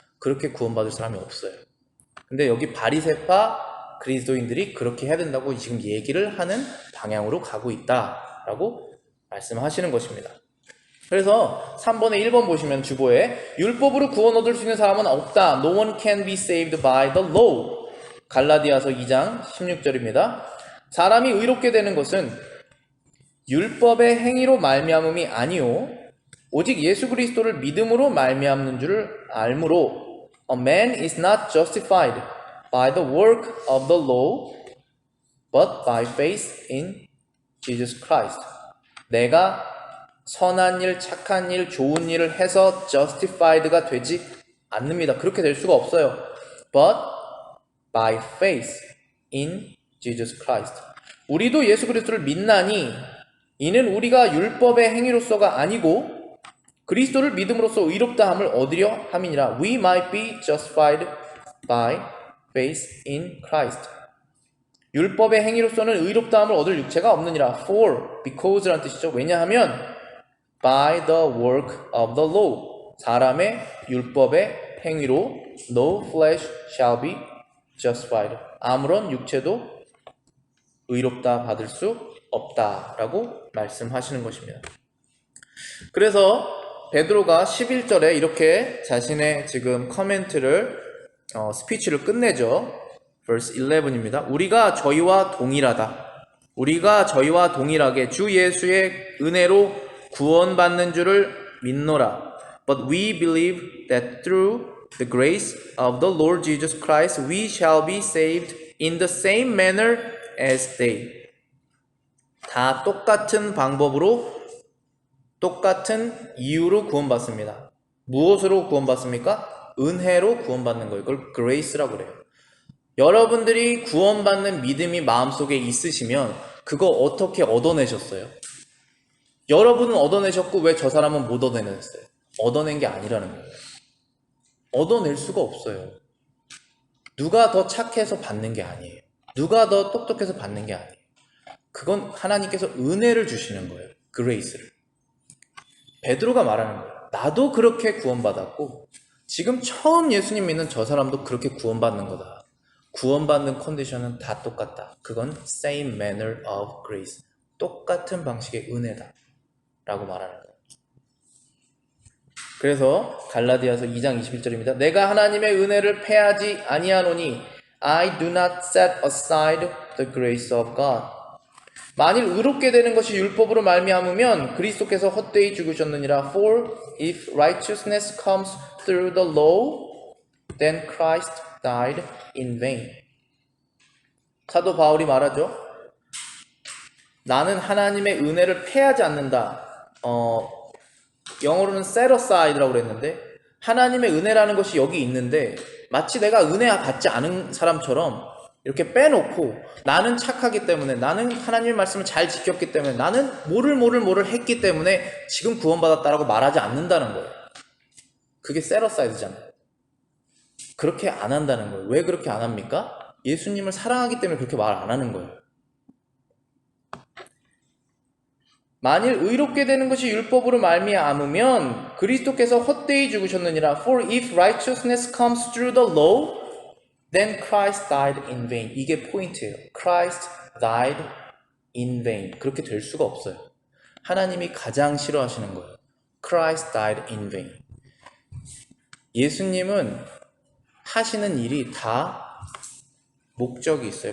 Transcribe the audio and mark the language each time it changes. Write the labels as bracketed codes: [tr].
[ko] 그렇게 구원받을 사람이 없어요. 근데 여기 바리새파 그리스도인들이 그렇게 해야 된다고 지금 얘기를 하는 방향으로 가고 있다라고 말씀하시는 것입니다. 그래서 3번에 1번 보시면 주보에 율법으로 구원 얻을 수 있는 사람은 없다. [en] No one can be saved by the law. [ko] 갈라디아서 2장 16절입니다. 사람이 의롭게 되는 것은 율법의 행위로 말미암음이 아니요 오직 예수 그리스도를 믿음으로 말미암는 줄을 알므로 [en] A man is not justified by the work of the law but by faith in Jesus Christ. [ko] 내가 선한 일, 착한 일, 좋은 일을 해서 justified가 되지 않습니다. 그렇게 될 수가 없어요. [en] But by faith in Jesus Christ. [ko] 우리도 예수 그리스도를 믿나니 이는 우리가 율법의 행위로서가 아니고 그리스도를 믿음으로써 의롭다 함을 얻으려 함이니라. [en] We might be justified by faith in Christ. [ko] 율법의 행위로서는 의롭다 함을 얻을 육체가 없느니라. For, because란 뜻이죠. 왜냐하면 [en] by the work of the law. [ko] 사람의 율법의 행위로 [en] no flesh shall be justified. [ko] 아무런 육체도 의롭다 받을 수 없다라고 말씀하시는 것입니다. 그래서 베드로가 11절에 이렇게 자신의 지금 커멘트를 스피치를 끝내죠. verse 11입니다. 우리가 저희와 동일하다. 우리가 저희와 동일하게 주 예수의 은혜로 구원받는 줄을 믿노라. [en] But we believe that through the grace of the Lord Jesus Christ we shall be saved in the same manner as they. [ko] 다 똑같은 방법으로 똑같은 이유로 구원받습니다. 무엇으로 구원받습니까? 은혜로 구원받는 거예요. 그걸 grace라고 그래요. 여러분들이 구원받는 믿음이 마음속에 있으시면 그거 어떻게 얻어내셨어요? 여러분은 얻어내셨고 왜 저 사람은 못 얻어내셨어요? 얻어낸 게 아니라는 거예요. 얻어낼 수가 없어요. 누가 더 착해서 받는 게 아니에요. 누가 더 똑똑해서 받는 게 아니에요. 그건 하나님께서 은혜를 주시는 거예요. grace를. 베드로가 말하는 거예요. 나도 그렇게 구원받았고 지금 처음 예수님 믿는 저 사람도 그렇게 구원받는 거다. 구원받는 컨디션은 다 똑같다. [en] 그건 same manner of grace. [ko] 똑같은 방식의 은혜다. 라고 말하는 거예요. 그래서 갈라디아서 2장 21절입니다. 내가 하나님의 은혜를 패하지 아니하노니 [en] I do not set aside the grace of God. [ko] 만일 의롭게 되는 것이 율법으로 말미암으면 그리스도께서 헛되이 죽으셨느니라. [en] For if righteousness comes through the law, then Christ died in vain. [ko] 사도 바울이 말하죠. 나는 하나님의 은혜를 패하지 않는다. 영어로는 set aside라고 그랬는데 하나님의 은혜라는 것이 여기 있는데 마치 내가 은혜 받지 않은 사람처럼 이렇게 빼놓고 나는 착하기 때문에 나는 하나님의 말씀을 잘 지켰기 때문에 나는 뭐를 했기 때문에 지금 구원받았다라고 말하지 않는다는 거예요. 그게 set aside잖아요. 그렇게 안 한다는 거예요. 왜 그렇게 안 합니까? 예수님을 사랑하기 때문에 그렇게 말 안 하는 거예요. 만일 의롭게 되는 것이 율법으로 말미암으면 그리스도께서 헛되이 죽으셨느니라. [en] For if righteousness comes through the law, then Christ died in vain. [ko] 이게 포인트예요. [en] Christ died in vain. [ko] 그렇게 될 수가 없어요. 하나님이 가장 싫어하시는 거예요. [en] Christ died in vain. [ko] 예수님은 하시는 일이 다 목적이 있어요.